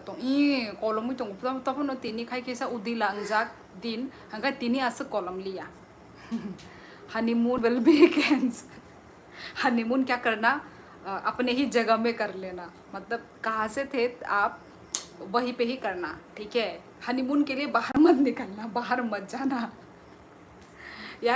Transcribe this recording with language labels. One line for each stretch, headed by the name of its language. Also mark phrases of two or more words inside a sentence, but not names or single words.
Kok Borok: tong I kolom mui tong tapos no tini khai kesa udilang jak din hangga tini asa kolom लिया।
English: honeymoon will be cancel.
Hindi: हनीमून क्या करना, अपने ही जगह में कर लेना, मतलब कहाँ से थे आप वहीं पे ही करना, ठीक है? हनीमून के लिए बाहर मत निकलना, बाहर मत जाना यार।